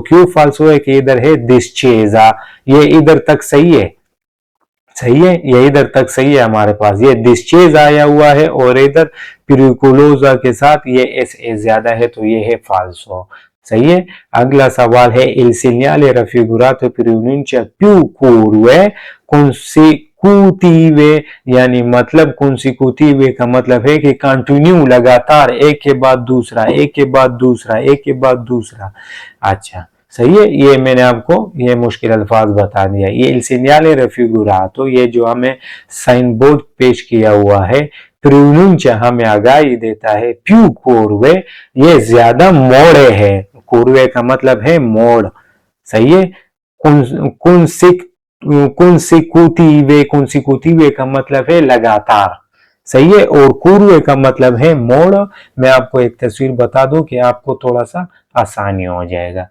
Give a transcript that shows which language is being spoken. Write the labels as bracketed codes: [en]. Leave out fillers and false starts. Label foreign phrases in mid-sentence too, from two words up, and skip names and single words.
[hi] क्यों फाल्सो है कि इधर है डिस्चेजा, ये इधर तक सही है। सही है, ये इधर तक सही है हमारे पास। ये डिस्चेज आया हुआ है और इधर पिरिकुलोजा के साथ ये एस ए ज्यादा है, तो ये है फाल्सो। सही है। अगला सवाल है [it] il segnale raffigurato pronuncia più curve consecutive, [hi] यानी मतलब consecutive का मतलब है कि कंटिन्यू, लगातार, एक के बाद दूसरा, एक के बाद दूसरा, एक के बाद दूसरा। अच्छा सही है। ये मैंने आपको ये मुश्किल अल्फाज बता दिया। [it] ये il segnale raffigurato, [hi] ये जो हमें साइन बोर्ड पेश किया हुआ है, प्रोनुncia हमें आगाही देता है [it] più curve, [hi] ये ज्यादा मोड़े है। कुर्वे का मतलब है मोड़। सही है। consecutive का मतलब है लगातार। सही है। और कुर्वे का मतलब है मोड़। मैं आपको एक तस्वीर बता दूं कि आपको थोड़ा सा आसानी हो जाएगा।